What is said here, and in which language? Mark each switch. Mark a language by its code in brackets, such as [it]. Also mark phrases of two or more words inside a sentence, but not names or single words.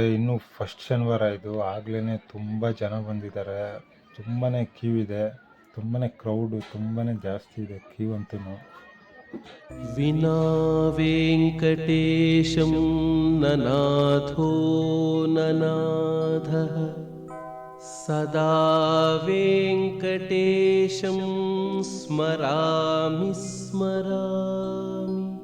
[kn] ಇನ್ನೂ ಫಸ್ಟ್ ಶನಿವಾರ ಇದು, ಆಗ್ಲೇ ತುಂಬ ಜನ ಬಂದಿದ್ದಾರೆ. ತುಂಬಾ ಕ್ಯೂ ಇದೆ, ತುಂಬಾ ಕ್ರೌಡು ತುಂಬಾ ಜಾಸ್ತಿ ಇದೆ ಕ್ಯೂ ಅಂತೂ. [sa] विना वेङ्कटेशं ननाथो ननाथः सदा वेङ्कटेशं स्मरामि स्मरामि।